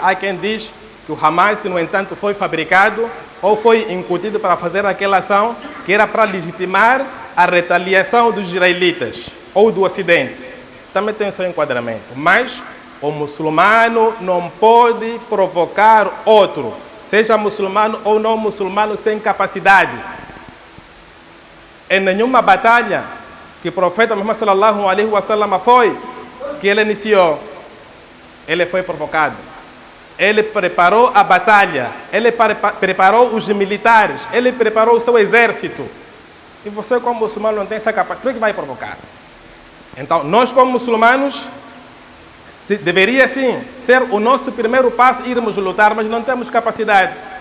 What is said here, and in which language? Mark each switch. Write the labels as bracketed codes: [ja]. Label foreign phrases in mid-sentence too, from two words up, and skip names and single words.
[pt] Há quem diz que o Hamas, no entanto, foi fabricado ou foi incutido para fazer aquela ação que era para legitimar a retaliação dos israelitas ou do Ocidente. Também tem o seu enquadramento. Mas o muçulmano não pode provocar outro, seja muçulmano ou não muçulmano, sem capacidade. Em nenhuma batalha que o profeta Muhammad [ar] صلى الله عليه وسلم [pt] foi, que ele iniciou, ele foi provocado. Ele preparou a batalha, ele preparou os militares, ele preparou o seu exército. E você, como muçulmano, não tem essa capacidade. Por que vai provocar? Então, nós, como muçulmanos, deveria sim ser o nosso primeiro passo irmos lutar, mas não temos capacidade.